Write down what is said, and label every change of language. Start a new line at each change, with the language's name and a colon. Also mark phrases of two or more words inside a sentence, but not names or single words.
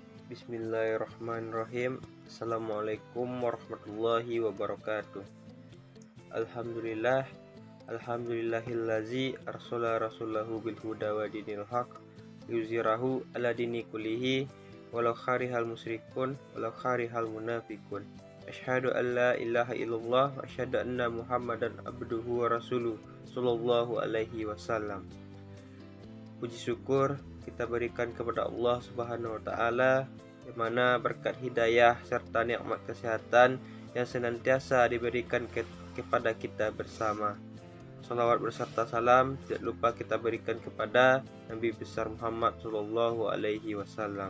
Arabic: بسم الله الرحمن الرحيم. السلام عليكم ورحمة الله وبركاته. الحمد لله الذي أرسل رسوله بالهدى ودين الحق ليظهره على الدين كله ولو كره المشركون ولو كره المنافقون. أشهد أن لا إله إلا الله وأشهد أن محمدا عبده ورسوله صلى الله عليه وسلم.
Indonesian: Puji syukur kita berikan kepada Allah
Arabic: سبحانه وتعالى,
Indonesian: di mana berkat hidayah serta nikmat kesehatan yang senantiasa diberikan kepada kita bersama. Salawat berserta salam tidak lupa kita berikan kepada Nabi besar Muhammad
Arabic: صلى الله عليه وسلم.